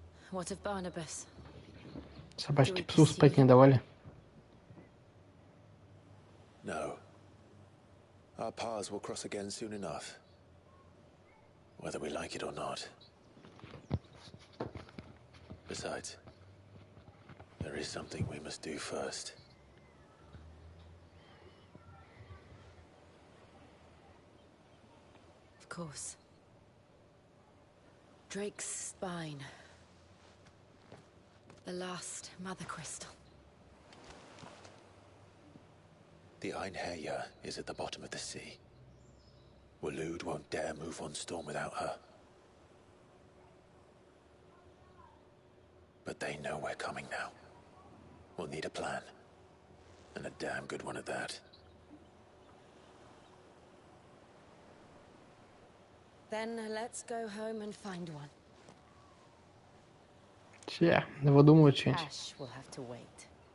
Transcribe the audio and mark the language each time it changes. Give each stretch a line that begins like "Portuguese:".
English: What of Barnabas?
Russian: Собачки псу спать не давали.
English: No. Our paths will cross again soon enough. Whether we like it or not. Besides, there is something we must do first. Of course. Drake's spine. The last mother crystal. The Einherjar is at the bottom of the sea. Waloed won't dare move on Storm without her. But they know we're coming now. We'll need a plan. And a damn good one at that. Then let's go home and find one.
Russian: Все, выдумывают что-нибудь.
English: Ash will have to wait.